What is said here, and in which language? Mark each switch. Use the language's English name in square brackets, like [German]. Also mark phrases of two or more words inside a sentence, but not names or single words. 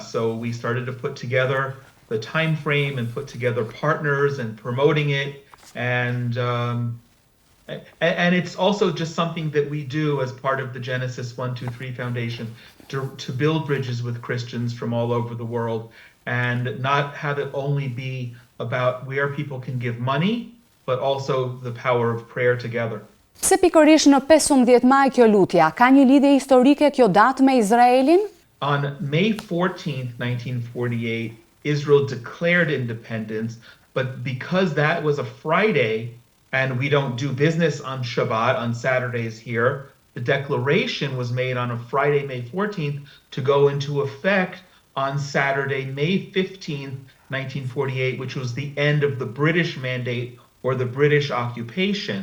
[English] So we started to put together the time frame and put together partners and promoting it, and it's also just something that we do as part of the Genesis 1-2-3 Foundation to build bridges with Christians from all over the world and not have it only be about where people can give money, but also the power of prayer together. [Albanian] Pse pikërisht në 15 maj kjo lutja? Ka një lidhje historike kjo datë me Izraelin? [English] On May 14th, 1948, Israel declared independence, but because that was a Friday and we don't do business on Shabbat, on Saturdays here, the declaration was made on a Friday, May 14th, to go into effect on Saturday, May 15th, 1948, which was the end of the British mandate or the British occupation.